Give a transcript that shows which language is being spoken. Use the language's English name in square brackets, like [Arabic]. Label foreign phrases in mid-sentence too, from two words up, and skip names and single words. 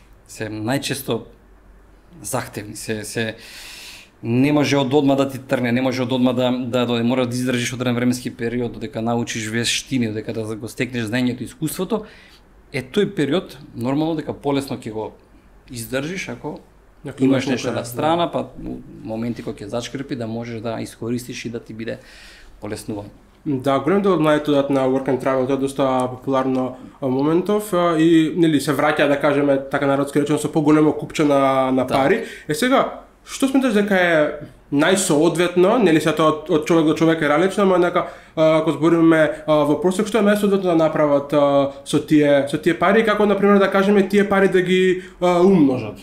[Macedonian] Се најчесто захтевни, се не може одма да ти трне, не може одма да мора да издржиш одреден временски период додека научиш вештини, додека да го стекнеш знаењето и искуството. Тој период нормално дека полесно ќе го издржиш ако имаш нешто на страна, па моменти кога ќе зачкрпи да можеш да искористиш и да ти биде полеснување. Да, голем дел од младите одат на [English] work and travel, [Macedonian] тоа е доста популарно моментов и нели се враќа, да кажеме така народски речено, со поголемо купче на пари. Сега, што сметаш дека е најсоодветно, нели се тоа од човек до човек е различно, ама нека ако збориме во просек, што е најсоодветно да направат со тие пари, како например да кажеме тие пари да ги умножат.